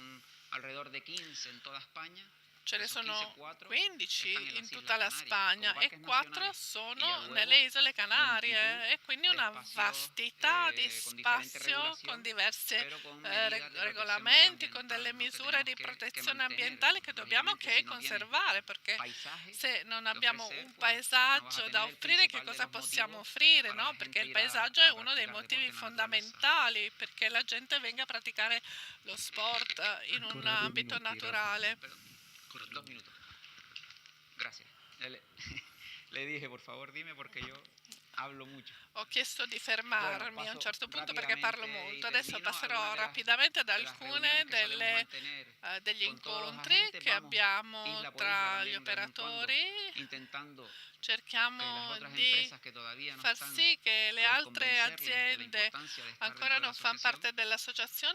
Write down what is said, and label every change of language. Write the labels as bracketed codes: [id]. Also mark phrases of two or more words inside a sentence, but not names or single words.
[it] Ce ne sono 15 in tutta la Spagna e 4 sono nelle isole Canarie, e quindi una vastità di spazio con diversi regolamenti, con delle misure di protezione ambientale che dobbiamo conservare, perché se non abbiamo un paesaggio da offrire, che cosa possiamo offrire? No? Perché il paesaggio è uno dei motivi fondamentali perché la gente venga a praticare lo sport in un ambito naturale. [es] 2 minutos. Gracias. Le dije, por favor, dime porque yo hablo mucho. [it] Ho chiesto di fermarmi a un certo punto perché parlo molto. Adesso passerò rapidamente ad alcune degli incontri che abbiamo tra gli operatori. Cerchiamo di far sì che le altre aziende ancora non fanno parte dell'associazione.